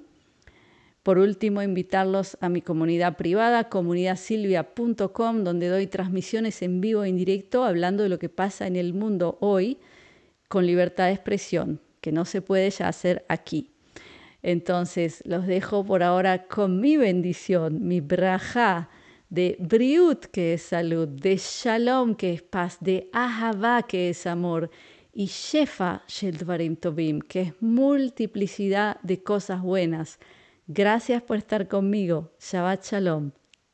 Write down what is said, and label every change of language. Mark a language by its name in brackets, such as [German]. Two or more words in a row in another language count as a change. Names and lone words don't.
[Spanish] Por último, invitarlos a mi comunidad privada, comunidadsilvia.com, donde doy transmisiones en vivo e en directo hablando de lo que pasa en el mundo hoy con libertad de expresión, que no se puede ya hacer aquí. Entonces, los dejo por ahora con mi bendición, mi brajá de briut, que es salud, de shalom, que es paz, de ahavá, que es amor, y [Hebrew] שפע של דברים טובים, [Spanish] que es multiplicidad de cosas buenas. Gracias por estar conmigo. [Hebrew] שבת שלום.